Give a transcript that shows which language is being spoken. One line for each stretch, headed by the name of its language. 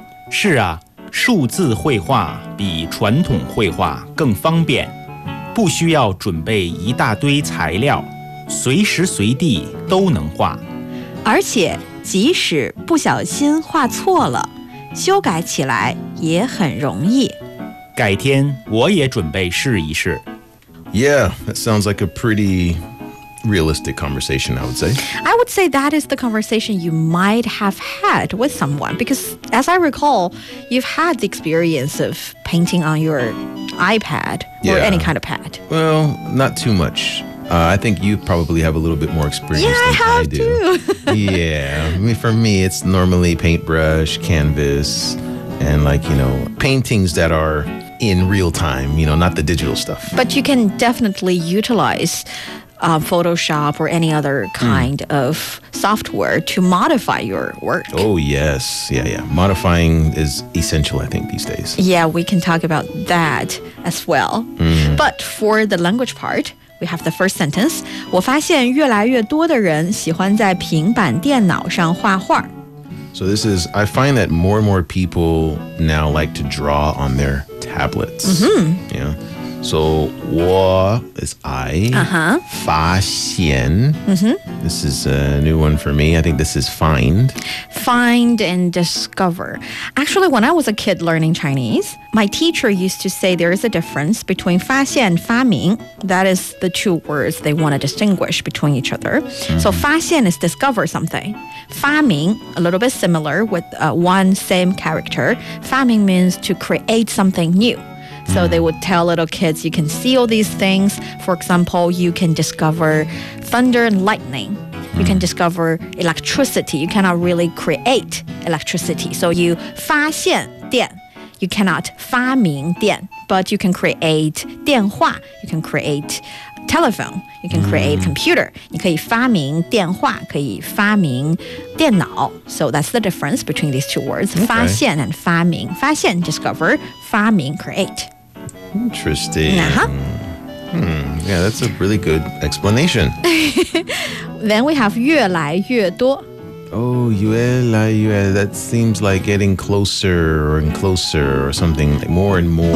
Chinese: 是啊，数字绘画比传统绘画更方便，不需要准备一大堆材料，随时随地都能画。而且即使不小心画错了，修改起来也很容易。改天我也准备试一试。
English: Yeah, that sounds like a pretty realistic conversation, I would say. I would say that is the conversation you might have had with someone, because as I recall, you've had the experience of painting on your iPad or any kind of pad. Well, not too much. I think you probably have a little bit more experience than I do. Yeah, I have too. Yeah. I mean, for me, it's normally paintbrush, canvas, and paintings that are in real time, not the digital stuff. But you can definitely utilize Photoshop or any other kind of software to modify your work. Oh, yes. Yeah. Modifying is essential, I think, these days. Yeah, we can talk about that as well. Mm. But for the language part, we have the first sentence.
Chinese: 我发现越来越多的人喜欢在平板电脑上画画。
English: So this is, I find that more and more people now like to draw on their tablets. Mm-hmm. Yeah. So 我 is I. Uh-huh.
Chinese: 发现. Mm-hmm.
English: This is a new one for me. I think this is find. Find and discover. Actually, when I was a kid learning Chinese, my teacher used to say there is a difference between 发现and 发明. That is the two words they want to distinguish between each other. Mm-hmm. So 发现 is discover something. 发明, a little bit similar with one same character. 发明 means to create something new. So they would tell little kids, you can see all these things. For example, you can discover thunder and lightning. You can discover electricity. You cannot really create electricity. So you 发现电.You cannot 发明电. But you can create 电话.You can create telephone. You can create computer.
Chinese: 你可以发明电话, 可以发明电脑.
English: So that's the difference between these two words. Okay. 发现 and 发明.发现 discover, 发明 create. Interesting. Uh-huh. Yeah, that's a really good explanation. Then we have 越来越多. Oh, 越来越, that seems like getting closer and closer or something, like more and more.